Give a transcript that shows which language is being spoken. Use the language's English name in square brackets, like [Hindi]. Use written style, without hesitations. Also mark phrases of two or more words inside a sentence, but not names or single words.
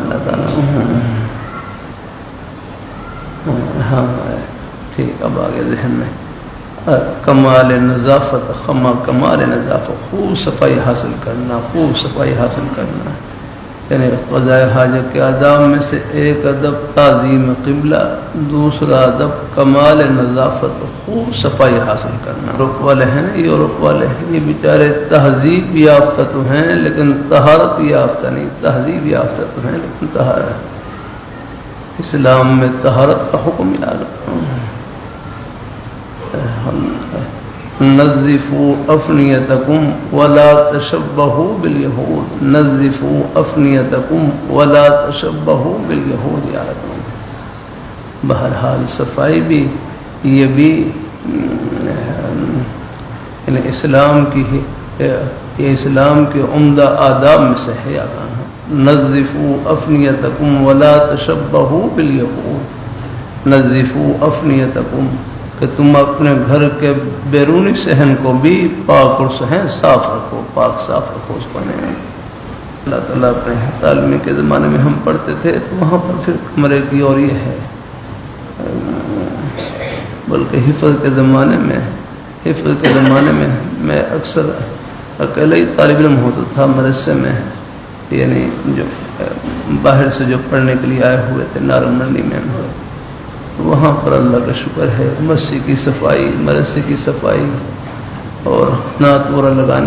[Urdu] اللہ تعالیٰ ہاں ٹھیک، اب آگے ذہن میں کمال نظافت، کمال نظافت، خوب صفائی حاصل کرنا، خوب صفائی حاصل کرنا، یعنی قضاء حاجت کے آداب میں سے ایک ادب تعظیم قبلہ، دوسرا ادب کمال نظافت، خوب صفائی حاصل کرنا۔ یورپ والے ہیں نا، یورپ والے یہ بیچارے تہذیب یافتہ تو ہیں لیکن طہارت یافتہ نہیں، تہذیب یافتہ تو ہیں لیکن طہارت، اسلام میں طہارت کا حکم یاد۔ [Arabic] نظفوا افنیتکم ولا تشبہوا بالیہود، نظفوا افنیتکم ولا تشبہوا بالیہود یارکم۔ [Urdu] بہرحال صفائی بھی یہ بھی یعنی اسلام کی یہ اسلام کے عمدہ آداب میں سے ہے۔ [Arabic] نظفوا افنیتکم ولا تشبہوا بالیہود، نظفوا افنیتکم، [Urdu] کہ تم اپنے گھر کے بیرونی صحن کو بھی پاک اور صحن صاف رکھو، پاک صاف رکھو اس کو نہیں۔ اللہ تعالیٰ اپنے تعلیمی کے زمانے میں ہم پڑھتے تھے تو وہاں پر پھر کمرے کی اور یہ ہے، بلکہ حفظ کے زمانے میں میں اکثر اکیلے ہی طالب علم ہوتا تھا مدرسے میں، یعنی جو باہر سے جو پڑھنے کے لیے آئے ہوئے تھے نارنگ منڈی میں، وہاں پر اللہ کا شکر ہے مسجد کی صفائی، مدرسے کی صفائی اور قنات وغیرہ لگانی۔